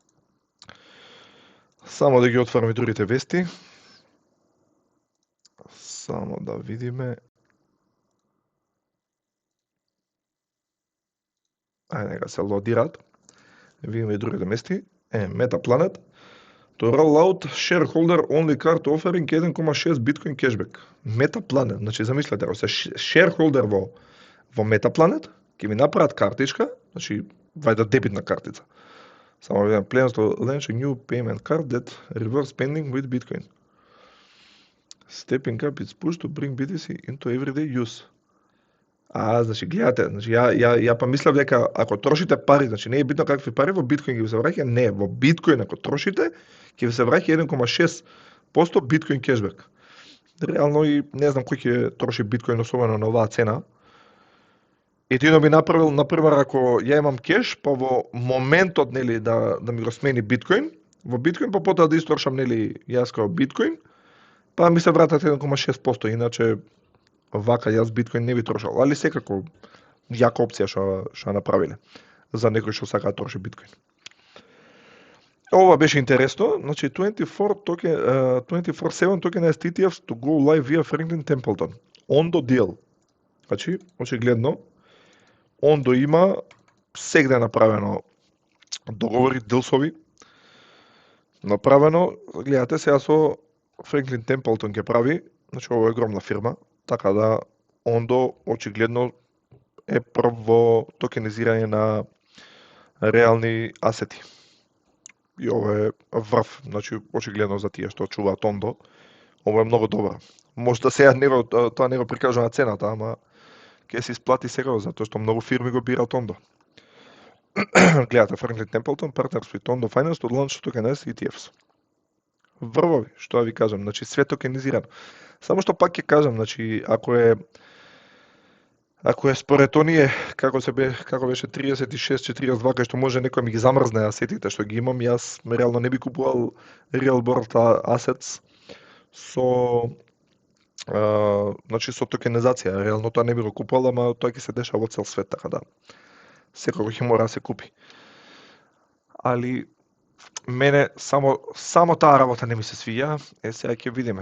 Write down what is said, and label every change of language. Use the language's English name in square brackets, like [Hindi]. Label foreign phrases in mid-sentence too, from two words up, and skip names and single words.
[Macedonian] Само да ги отвориме другите вести. Само да видиме. Ајде, нека се лодираат. Да видиме и другите вести. [English] Metaplanet. To roll out shareholder only card offering 1,6 Bitcoin cashback. Metaplanet, [Macedonian] значи замислете, ако се shareholder во Metaplanet, ќе ми направат картичка, значи вајда дебитна картица. Само видам, [English] plans to launch a new payment card that reverse spending with Bitcoin. Stepping up its push to bring BTC into everyday use. [Macedonian] Значи гледате, значи ја па мислев дека ако трошите пари, значи не е битно какви пари во биткоин ги се враќа, не, во биткоин ако трошите, ќе ви се враќа 1,6% биткоин кешбек. Реално и не знам кој ќе троши биткоин особено на оваа цена. Едино би направил, например, ако ја имам кеш, па во моментот нели да ми го смени биткоин, во биткоин, па потоа да исторшам нели јас као биткоин, па ми се вратат 1,6%, иначе вака јас биткоин не би трошал, али секако јака опција што направиле за некој што сака да троши биткоин. Ова беше интересно, значи [English] 24/7 tokenized ETFs to go live via Franklin Templeton. Ondo deal. [Macedonian] Значи, очигледно Ondo има сегде направено договори, дилсови направено, гледате сега со Franklin Templeton ќе прави, значи ова е огромна фирма, така да Ondo очигледно е прв во токенизирање на реални асети. И ова е врв, значи очигледно за тие што чуваат Ondo, ова е многу добро. Можда сега тоа не го прикажува на цената, ама ќе се исплати сега затоа што многу фирми го бираат Ondo. [English] Гледате Franklin Templeton partners with Ondo Finance to launch tokenized ETFs. [Macedonian] Врвови, што да ви кажам, значи све токенизирано. Само што пак ќе кажам, значи ако е според оние како беше 36-42 кај што може некој ми ги замрзне асетите што ги имам, јас реално не би купувал [English] real world assets [Macedonian] значи со токенизација, реално тоа не би го купувал, ама тоа ќе се дешава во цел свет, така да секој ќе мора да се купи. Али мене само таа работа не ми се свиѓа, сега ќе видиме.